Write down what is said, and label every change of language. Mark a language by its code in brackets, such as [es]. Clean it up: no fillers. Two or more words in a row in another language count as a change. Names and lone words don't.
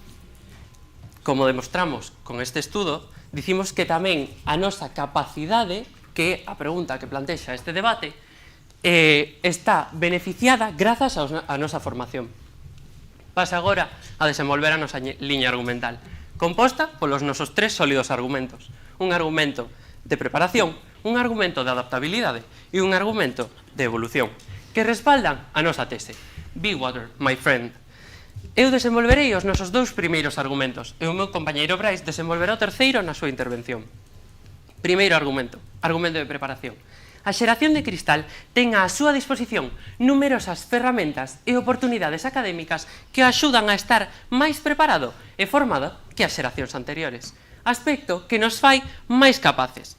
[gl] Como demostramos con este estudo, dicimos que tamén a nosa capacidade, que é a pregunta que plantexa este debate, está beneficiada grazas á nosa formación. Pasa agora a desenvolver a nosa liña argumental, composta polos nosos tres sólidos argumentos. Un argumento de preparación, un argumento de adaptabilidade e un argumento de evolución, que respaldan a nosa tese. [en] Be water, my friend. [gl] Eu desenvolverei os nosos dous primeiros argumentos e o meu compañeiro Brais desenvolverá o terceiro na súa intervención. Primeiro argumento, argumento de preparación. A xeración de cristal ten á súa disposición numerosas ferramentas e oportunidades académicas que axudan a estar máis preparado e formado que as xeracións anteriores, aspecto que nos fai máis capaces.